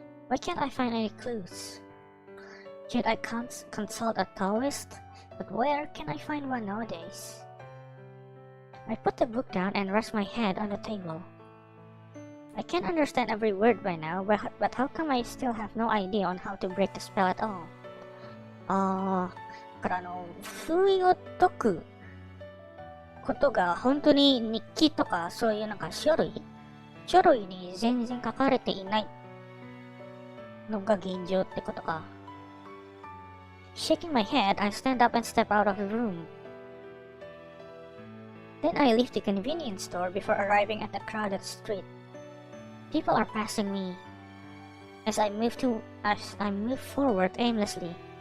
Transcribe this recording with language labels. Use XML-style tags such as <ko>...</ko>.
<en>Why can't I find any clues? Should I consult a Taoist? But where can I find one nowadays? I put the book down and rest my head on the table. I can't understand every word by now, but how come I still have no idea on how to break the spell at all?</en> <ja>だから封印を解くことが本当に日記とかそういうなんか書類に全然書かれていないのが現状ってことか。</ja> <en>Shaking my head, I stand up and step out of the room. Then I leave the convenience store before arriving at the crowded street. People are passing me as I move forward aimlessly.</en>